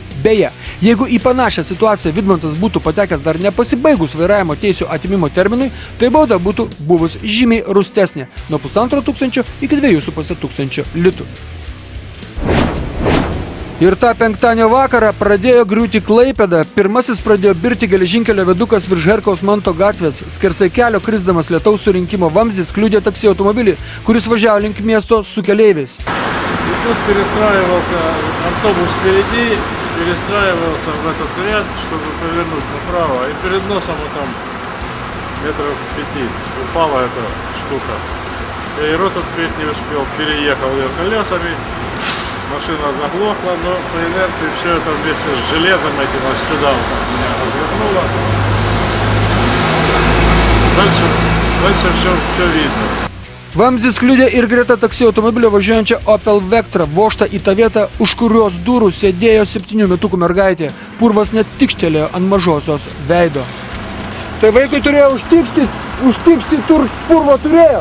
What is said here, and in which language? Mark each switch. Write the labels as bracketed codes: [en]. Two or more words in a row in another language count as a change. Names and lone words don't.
[lt] Beje, jeigu į panašią situaciją Vidmantas būtų patekęs dar nepasibaigus vairavimo teisių atimimo terminui, tai bauda būtų buvus žymiai rūstesnė – nuo 1,5 iki 2,5 litų. Ir tą penktadienio vakarą pradėjo griūti Klaipėda. Pirmasis pradėjo birti geležinkelio viadukas virš Herkaus Manto gatvės. Skersai kelio krisdamas lietaus surinkimo vamzdis kliudė taksi automobilį, kuris važiavo link miesto su keleiviais. [ru] Тут перестраивался автобус впереди, перестраивался в этот ряд, чтобы повернуть направо. И перед носом вот там метров 5 упала эта штука. И рот открыть не успел, переехал ее колесами. Машина заглохла, но по инерции все это вместе с железом этим аж сюда вот так меня развернуло. Дальше все видно. [lt] Vamzdis kliudė ir greta taksi automobilio važiuojančią Opel Vectra, vožtą į tą vietą, už kurios durų sėdėjo 7 metukų mergaitė. Purvas net tikštelėjo ant mažosios veido. Tai vaikui turėjo užtikšti purvo turėjo.